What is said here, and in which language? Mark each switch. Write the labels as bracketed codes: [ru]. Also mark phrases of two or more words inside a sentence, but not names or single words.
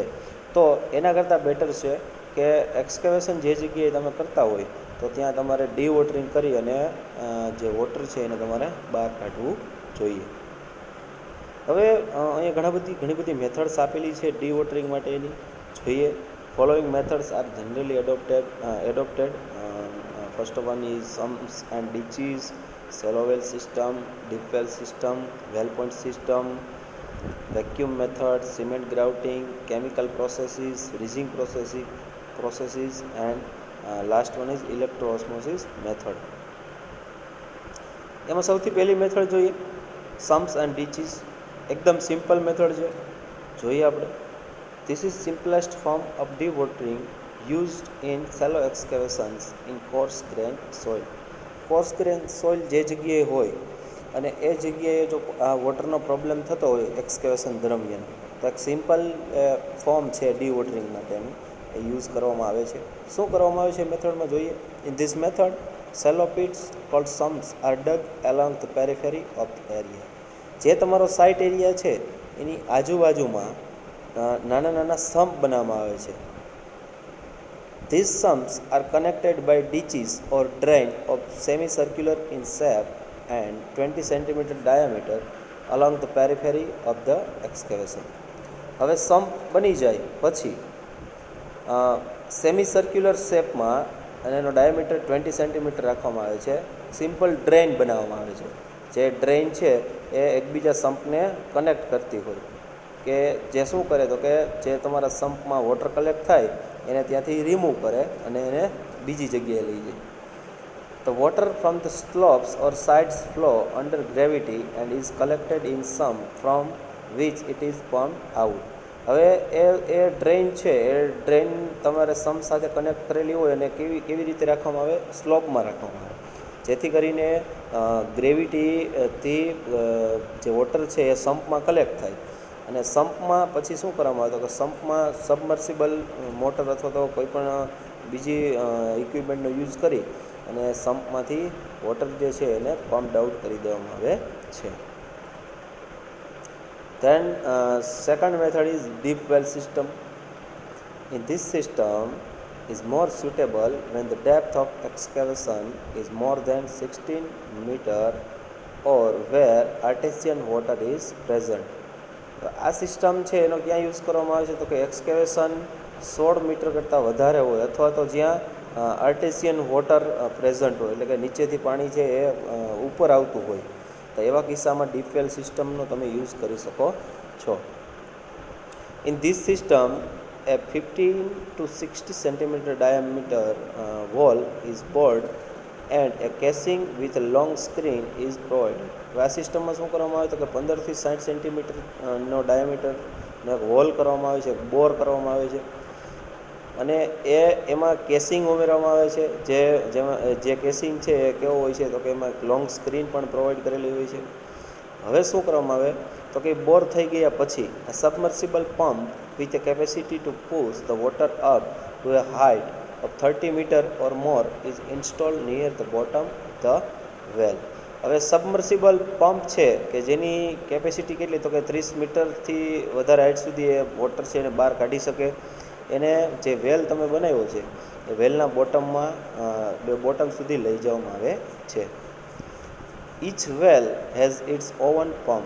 [gu] તો એના કરતાં બેટર છે કે એક્સકેવેશન જે જગ્યાએ તમે કરતા હોય તો ત્યાં તમારે ડીવોટરિંગ કરી અને જે વોટર છે એને તમારે બહાર કાઢવું જોઈએ. હવે અહીંયા ઘણી બધી મેથડ્સ આપેલી છે ડીવોટરિંગ માટેની. જોઈએ. [en] Following methods are generally adopted. First one is sumps and ditches, shallow well system, deep well system, well point system, vacuum method, cement grouting, chemical processes, rigging processes, and last one is electro-osmosis method. [gu] એમાં સૌથી પહેલી મેથડ જોઈએ [en] sumps and ditches. [gu] એકદમ સિમ્પલ મેથડ છે, જોઈએ આપણે. [en] This is simplest form of dewatering used in shallow excavations in coarse grained soil. Coarse grained soil [gu] જે જગ્યાએ હોય અને એ જગ્યાએ જો આ વોટરનો પ્રોબ્લેમ થતો હોય એક્સકેવેશન દરમિયાન તો એક સિમ્પલ ફોર્મ છે ડી વોટરિંગ માટેનું, એ યુઝ કરવામાં આવે છે. શું કરવામાં આવે છે મેથડમાં જોઈએ. [en] in this method shallow pits called sumps are dug along the periphery of the area. [gu] જે તમારો સાઇટ એરિયા છે એની આજુબાજુમાં નાના નાના સમ્પ બનાવવામાં આવે છે. [en] These sumps are connected by ditches or drain of semicircular in shape and 20 cm diameter along the periphery of the excavation. [gu] હવે સમ્પ બની જાય પછી [en] semi circular shape [gu] અને એનો ડાયામીટર 20 સેન્ટીમીટર રાખવામાં આવે છે. સિમ્પલ ડ્રેઇન બનાવવામાં આવે છે. જે ડ્રેઇન છે એ એકબીજા સમ્પને કનેક્ટ કરતી હોય, કે જે શું કરે તો કે જે તમારા સમ્પમાં વોટર કલેક્ટ થાય એને ત્યાંથી રિમૂવ કરે અને એને બીજી જગ્યાએ લઈ જાય. [en] The water from the slopes or sides flow under gravity and is collected in sump from which it is pumped out. [gu] હવે એ ડ્રેઇન છે, એ ડ્રેઇન તમારે સમ્પ સાથે કનેક્ટ કરેલી હોય અને કેવી રીતે રાખવામાં આવે, સ્લોપમાં રાખવામાં આવે, જેથી કરીને ગ્રેવિટીથી જે વોટર છે એ સમ્પમાં કલેક્ટ થાય. અને સમ્પમાં પછી શું કરવામાં આવે તો કે સમ્પમાં [en] submersible motor [gu] અથવા તો કોઈ પણ બીજી ઇક્વિપમેન્ટનો યુઝ કરી અને સમ્પમાંથી વોટર જે છે એને [en] pumped out [gu] કરી દેવામાં આવે છે. [en] Then second method is deep well system. In this system is more suitable when the depth of excavation is more than 16 meter or where artesian water is present. [gu] આ સિસ્ટમ છે એનો ક્યાં યુઝ કરવામાં આવે છે તો કે એક્સકેવેશન 16 મીટર કરતાં વધારે હોય અથવા તો જ્યાં [en] artesian water present [gu] હોય, એટલે કે નીચેથી પાણી છે એ ઉપર આવતું હોય, તો એવા કિસ્સામાં [en] deep well system [gu] તમે યુઝ કરી શકો છો. [en] in this system a 15 to 60 centimeter diameter wall is bored and a casing with a long screen is provided. [gu] આ સિસ્ટમમાં શું કરવામાં આવે તો કે 15 થી 60 સેન્ટીમીટરનો ડાયામીટરનો એક હોલ કરવામાં આવે છે, બોર કરવામાં આવે છે અને એમાં કેસિંગ ઉમેરવામાં આવે છે. જે કેસિંગ છે એ કેવો હોય છે તો કે એમાં [en] long screen [gu] પણ પ્રોવાઈડ કરેલી હોય છે. હવે શું કરવામાં આવે તો કે બોર થઈ ગયા પછી [en] submersible pump with a capacity to push the water up to a height of 30 meter or more is installed near the bottom of the well. [gu] હવે [en] submersible pump [gu] છે કે જેની કેપેસિટી કેટલી તો કે 30 મીટરથી વધારે હાઇટ સુધી એ વોટર છે એને બહાર કાઢી શકે, એને જે વેલ તમે બનાવ્યો છે એ વેલના બોટમ સુધી લઈ જવામાં આવે છે. [en] Each well has its own pump.